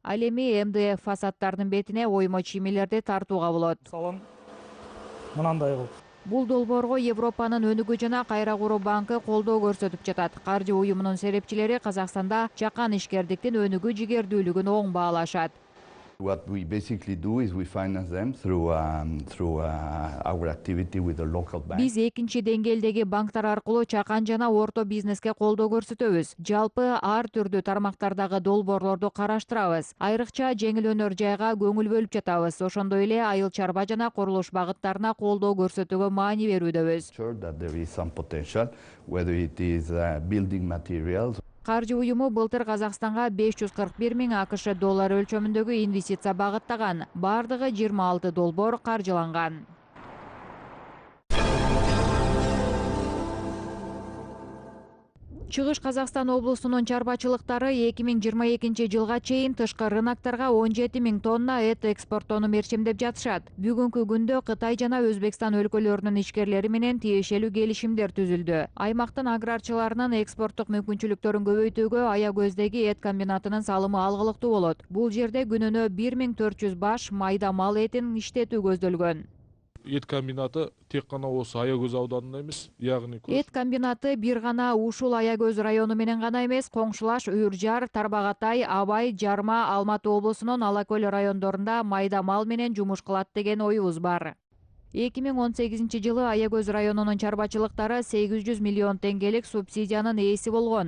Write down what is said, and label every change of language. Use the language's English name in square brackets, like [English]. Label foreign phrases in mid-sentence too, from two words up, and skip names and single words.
[Kyrgyz] Ал эми МДФ фасадтардын бетине оймо чиймелерди тартууга болот. Салон мынандай кылып. Бул долбоорго Европанын өнүгүү жана кайра куруу банкы колдоо көрсөтүп жатат. Каржы уюмунун серепчилери Казакстанда чакан ишкердиктин өнүгүү жигердүүлүгүн оң баалашат. [English] What we basically do is we finance them through our activity with the local bank. [Kyrgyz] Биз экинчи деңгээлдеги банктар аркылуу чакан жана орто бизнеске колдоо көрсөтөбүз. Жалпы ар түрдүү тармактардагы долбоорлорду караштырабыз. Айрыкча жеңил өнөр жайга көңүл бөлүп жатабыз. Ошондой эле айыл чарба жана курулуш багыттарына колдоо көрсөтүүгө маани берүүдөбүз. [English] Sure that there is some potential, whether it is building materials. [Kyrgyz] Каржы уюму былтыр Казакстанга 541 000 АКШ доллары өлчөмүндөгү инвестиция багыттаган. Бардыгы 26 долбоор каржыланган. Чыгыш Казакстан облусунун чарбачылыктары 2022 жылга чейин тышкы рыноктарга 17 000 тонна эт экспорттоону мерчемдеп жатышат. Бүгүнкү күндө Кытай жана Өзбекстан өлкөлөрүнүн ишкерлери менен тиешелүү келишимдер түзүлдү. Аймактын аграрчыларынын экспорттук мүмкүнчүлүктөрүн көбөйтүүгө Аягөздөгү эт комбинатынын салымы алгылыктуу болот. Бул жерде күнүнө 1400 баш майда мал этин иштетүү көздөлгөн. [Kazakh] Эт комбинаты тек гана осы Аягөз ауданында эмес, яғни [Kyrgyz] эт комбинаты бир гана ушул Аягөз району менен гана эмес, коңшулаш Үржар, Тарбагатай, Абай, Жарма, Алматы облусунун Алакөл райондорунда майда мал менен жумуш кылат деген оюбуз бар. 2018 жылы Аягөз районунун чарбачылыктары 800 миллион теңгелик субсидиянын ээси болгон.